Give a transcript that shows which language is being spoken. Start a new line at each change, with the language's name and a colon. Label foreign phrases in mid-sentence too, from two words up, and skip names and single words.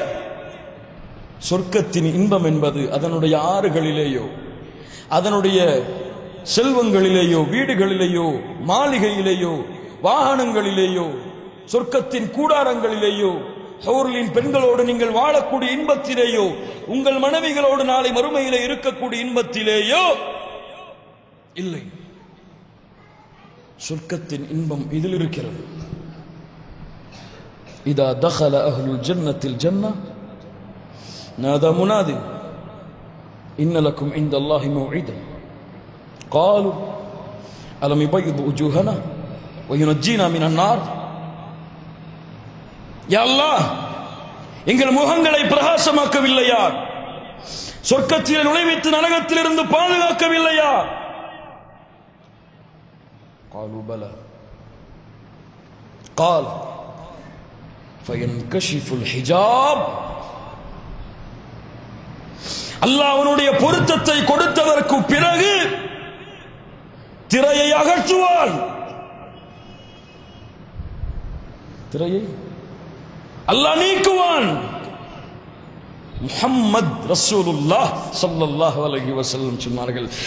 Tamil: சொர்க்கத்தின் இன்பம் என்பது அதனுடைய ஆறுகளிலேயோ, அதனுடைய செல்வங்களிலேயோ, வீடுகளிலேயோ, மாளிகையிலேயோ, வாகனங்களிலேயோ, சொர்க்கத்தின் கூடாரங்களிலேயோ, ஹூர்லின் பெண்களோடு நீங்கள் வாழக்கூடிய இன்பத்திலேயோ, உங்கள் மனைவிகளோடு நாளை மறுமையிலே இருக்கக்கூடிய இன்பத்திலேயோ இல்லை. சொர்க்கத்தின் இன்பம் இதில் இருக்கிறது.
Arabic: إذا دخل أهل الجنة الجنة نادى منادي إن لكم عند الله موعدا قالوا ألم يبيض وجوهنا وينجينا من النار யா அல்லாஹ்
Tamil: எங்கள் முகங்களை பிரகாசமாக்கவில்லையா சொர்க்கத்தில் நுழைவித்து நரகத்திலிருந்து பாதுகாக்கவில்லையா
Arabic: قالوا بلى قال فينكشف الحجاب
Tamil: அல்லாஹ் அவனுடைய பொருத்தத்தை கொடுத்ததற்கு பிறகு திரையை அகற்றுவான் திரையை அல்லாஹ் நீக்குவான் முஹம்மது ரசூலுல்லாஹ்
Arabic: صلى الله عليه وسلم
Tamil: சொன்னார்கள்